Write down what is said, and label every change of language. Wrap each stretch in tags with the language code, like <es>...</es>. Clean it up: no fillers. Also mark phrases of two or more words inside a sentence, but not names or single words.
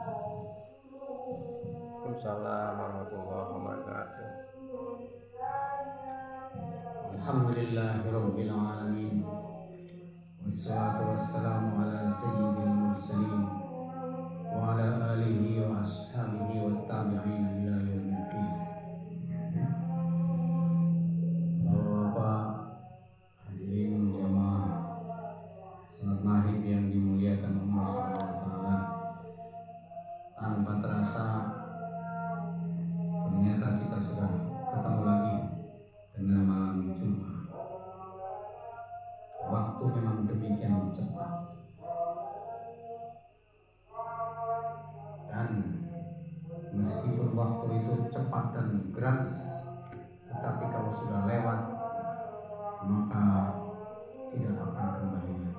<ar>وعليكم السلام ورحمة الله وبركاته. الحمد لله رب العالمين. والصلاة والسلام على سيد المرسلين وعلى آله وأصحابه والتابعين إلى يوم الدين.</ar> <id>Bapak-bapak, hadirin jamaah salat maghrib yang dimuliakan Allah</id> <ar>سبحانه وتعالى.</ar> <id>Tanpa terasa ternyata kita sudah ketemu lagi dengan malam Jumat. Waktu memang demikian cepat. Dan meskipun waktu itu cepat dan gratis, tetapi kalau sudah lewat maka tidak akan kembali lagi.</id>